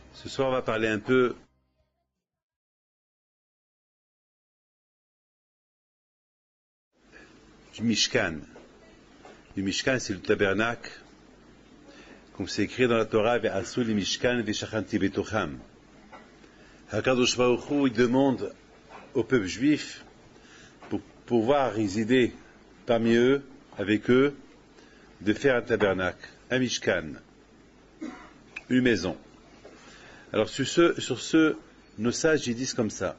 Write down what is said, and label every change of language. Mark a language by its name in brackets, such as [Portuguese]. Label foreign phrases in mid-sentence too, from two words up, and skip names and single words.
[French] soir, on va parler un peu du Mishkan. Le Mishkan, c'est le tabernacle. Comme c'est écrit dans la Torah, [Hebrew] ועשו לי משכן ושכנתי בתוכם. הקדוש ברוך הוא, [French] il demande au peuple juif, pour pouvoir résider parmi eux, avec eux, de faire un tabernacle, un Mishkan, une maison. Alors sur ce, nos sages ils disent comme ça.